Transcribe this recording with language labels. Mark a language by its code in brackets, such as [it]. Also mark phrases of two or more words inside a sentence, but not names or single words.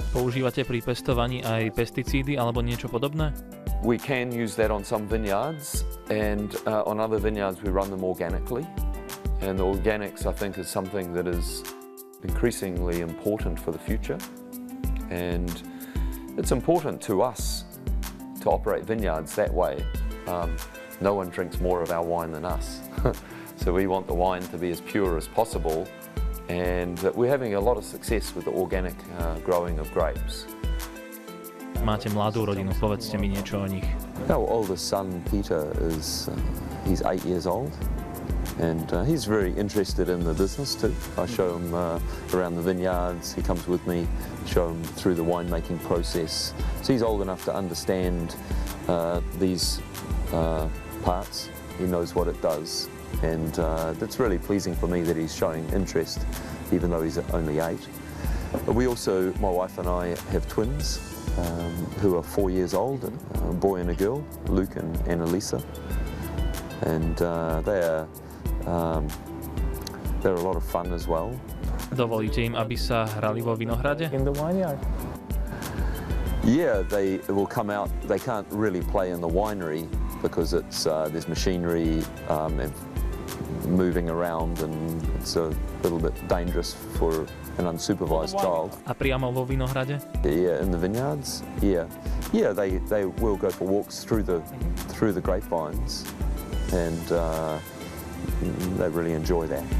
[sk] Používate pri pestovaní aj pesticídy alebo niečo podobné? [en] We can use that on some vineyards, and on other vineyards we run them organically. And the organics, I think, is something that is increasingly important for the future. And it's important to us to operate vineyards that way. No one drinks more of our wine than us. So we want the wine to be as pure as possible. And we're having a lot of success with the organic growing of grapes. [sk] Máte mladú rodinu, povedzte mi niečo o nich. [en] Our oldest son, Peter, he's 8 years old, and he's very interested in the business too. I show him around the vineyards, he comes with me, show him through the winemaking process. So he's old enough to understand these parts, he knows what it does. And it's really pleasing for me that he's showing interest, even though he's only 8. But we also, my wife and I, have twins who are 4 years old, a boy and a girl, Luke and Annalisa. And they're a lot of fun as well. [sk] Dovolíte im, aby sa hrali vo vinohrade? [en] In the vineyard? Yeah, they will come out. They can't really play in the winery because there's machinery and moving around, and it's a little bit dangerous for an unsupervised child. [sk] A priamo vo vinohrade? [en] Yeah, in the vineyards. Yeah, they will go for walks through the grapevines, and they really enjoy that.